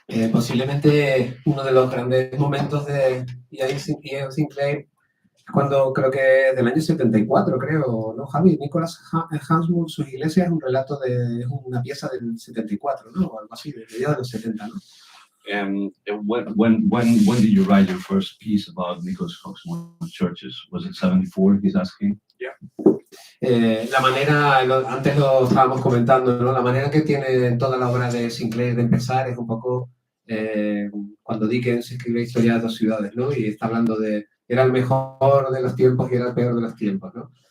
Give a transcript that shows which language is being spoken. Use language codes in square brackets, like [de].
[es] Posiblemente uno de los grandes momentos de Iain Sinclair, cuando creo que del año 74, creo, ¿no, Javi? Nicholas Hansmoor, sus iglesias, es un relato es una pieza del 74, ¿no? O algo así, de mediados de los 70, ¿no? [en] When did you write your first piece about Nicholas Hansmoor's churches? Was it 74, he's asking? Yeah. [es] La manera, antes lo estábamos comentando, ¿no? La manera que tiene toda la obra de Sinclair de empezar es un poco cuando Dickens escribe Historia de dos ciudades, ¿no? Y está hablando de era el mejor de los tiempos y era el peor de los tiempos, ¿no?